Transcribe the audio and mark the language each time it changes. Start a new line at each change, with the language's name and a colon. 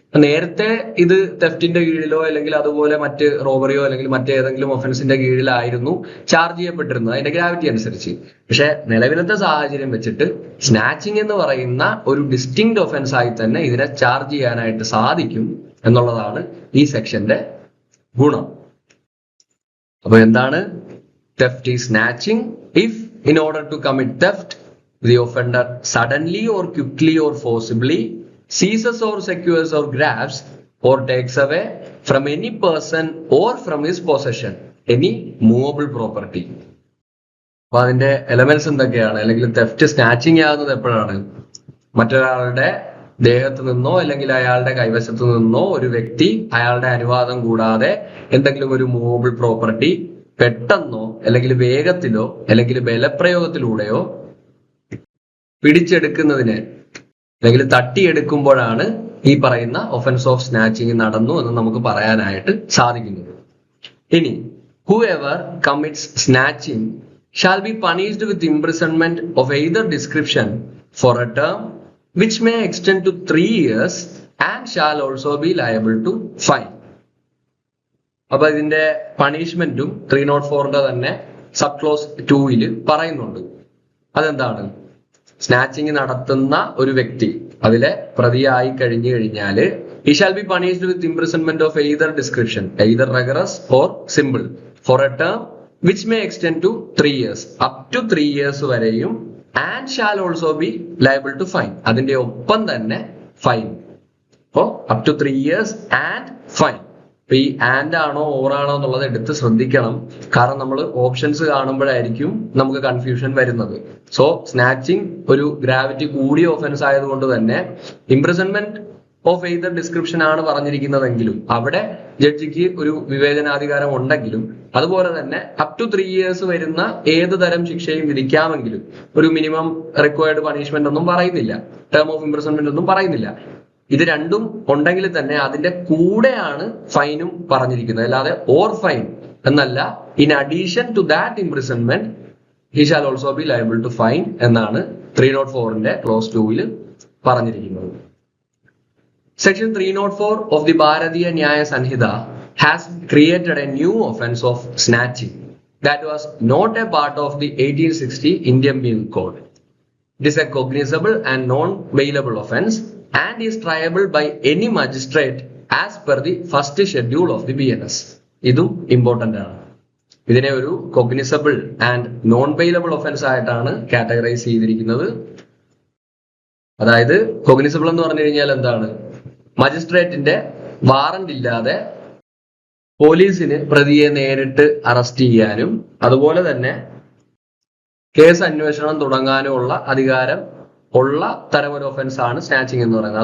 Malayalam: നേരത്തെ ഇത് തെഫ്റ്റിന്റെ കീഴിലോ അല്ലെങ്കിൽ അതുപോലെ മറ്റ് റോബറിയോ അല്ലെങ്കിൽ മറ്റേതെങ്കിലും ഒഫൻസിന്റെ കീഴിലായിരുന്നു ചാർജ് ചെയ്യപ്പെട്ടിരുന്നത് അതിന്റെ ഗ്രാവിറ്റി അനുസരിച്ച്. പക്ഷെ നിലവിലത്തെ സാഹചര്യം വെച്ചിട്ട് സ്നാച്ചിങ് എന്ന് പറയുന്ന ഒരു ഡിസ്റ്റിങ്ക്ട് ഒഫൻസ് ആയി തന്നെ ഇതിനെ ചാർജ് ചെയ്യാനായിട്ട് സാധിക്കും എന്നുള്ളതാണ് ഈ സെക്ഷന്റെ ഗുണം. അപ്പൊ എന്താണ്
English: theft is snatching if, in order to commit theft, the offender suddenly or quickly or forcibly seizes or secures or grabs or takes away from any person or from his possession any movable property.
Malayalam: അപ്പൊ അതിന്റെ elements എന്തൊക്കെയാണ്? അല്ലെങ്കിൽ theft snatching ആകുന്നത് എപ്പോഴാണ്? മറ്റൊരാളുടെ ദേഹത്ത് നിന്നോ അല്ലെങ്കിൽ അയാളുടെ കൈവശത്ത് നിന്നോ ഒരു വ്യക്തി അയാളുടെ അനുവാദം കൂടാതെ എന്തെങ്കിലും ഒരു മൂവബിൾ പ്രോപ്പർട്ടി പെട്ടെന്നോ അല്ലെങ്കിൽ വേഗത്തിലോ അല്ലെങ്കിൽ ബലപ്രയോഗത്തിലൂടെയോ പിടിച്ചെടുക്കുന്നതിന് അല്ലെങ്കിൽ തട്ടിയെടുക്കുമ്പോഴാണ് ഈ പറയുന്ന ഒഫൻസ് ഓഫ് സ്നാച്ചിങ് നടന്നു എന്ന് നമുക്ക് പറയാനായിട്ട് സാധിക്കുന്നത്. ഇനി
English: whoever commits snatching shall be punished with imprisonment of either description for a term which may extend to 3 years and shall also be liable to fine.
Malayalam: അപ്പൊ ഇതിന്റെ പണിഷ്മെന്റും 304 തന്നെ സബ് ക്ലോസ് 2 പറയുന്നുണ്ട്. അതെന്താണ്? സ്നാച്ചിങ് നടത്തുന്ന ഒരു വ്യക്തി അതിലെ പ്രതിയായി കഴിഞ്ഞു കഴിഞ്ഞാല്
English: he shall be punished with imprisonment of either description, either rigorous or simple, for a term which may extend to 3 years, up to 3 years
Malayalam: വരെയും,
English: and shall also be liable to fine.
Malayalam: അതിന്റെ ഒപ്പം തന്നെ fine. അപ്പോ
English: up to 3 years and fine.
Malayalam: അപ്പൊ ഈ and ആണോ or ആണോ എന്നുള്ളത് എടുത്ത് ശ്രദ്ധിക്കണം. കാരണം നമ്മൾ ഓപ്ഷൻസ് കാണുമ്പോഴായിരിക്കും നമുക്ക് കൺഫ്യൂഷൻ വരുന്നത്. സോ സ്നാച്ചിങ് ഒരു ഗ്രാവിറ്റി കൂടിയ ഓഫൻസ് ആയതുകൊണ്ട് തന്നെ
English: imprisonment of either description
Malayalam: ആണ് പറഞ്ഞിരിക്കുന്നതെങ്കിലും അവിടെ ജഡ്ജിക്ക് ഒരു വിവേചനാധികാരം ഉണ്ടെങ്കിലും, അതുപോലെ തന്നെ
English: up to 3 years
Malayalam: വരുന്ന ഏത് തരം ശിക്ഷയും വിധിക്കാമെങ്കിലും ഒരു മിനിമം റിക്വയർഡ് പണിഷ്മെന്റ് ഒന്നും പറയുന്നില്ല, ടേം ഓഫ് ഇംപ്രിസൺമെന്റ് ഒന്നും പറയുന്നില്ല. ഇത് രണ്ടും ഉണ്ടെങ്കിൽ തന്നെ അതിന്റെ കൂടെയാണ് ഫൈനും പറഞ്ഞിരിക്കുന്നത്, അല്ലാതെ ഓർ ഫൈൻ എന്നല്ല.
English: in addition to that imprisonment he shall also be liable to fine
Malayalam: എന്നാണ് 304 ക്ലോസ് 2 പറഞ്ഞിരിക്കുന്നത്.
English: Section 304 of the Bharatiya Nyaya Sanhita has created a new offense of snatching that was not a part of the 1860 Indian Penal Code. It is a cognizable and non-bailable offense and is triable by any magistrate as per the first schedule of the BNS.
Malayalam: ഇതും important ആണ്. ഇതിനെ ഒരു
English: cognizable and non bailable offence
Malayalam: ആയിട്ടാണ് categorise ചെയ്തിരിക്കുന്നത്. അതായത് cognizable എന്ന് പറഞ്ഞു കഴിഞ്ഞാൽ എന്താണ്? മജിസ്ട്രേറ്റിന്റെ വാറന്റ് ഇല്ലാതെ പോലീസിന് പ്രതിയെ നേരിട്ട് അറസ്റ്റ് ചെയ്യാനും അതുപോലെ തന്നെ കേസ് അന്വേഷണം തുടങ്ങാനുമുള്ള അധികാരം ഉള്ള തരം ഒരു ഒഫൻസ് ആണ് സ്നാച്ചിങ് എന്ന് പറയുന്നത്.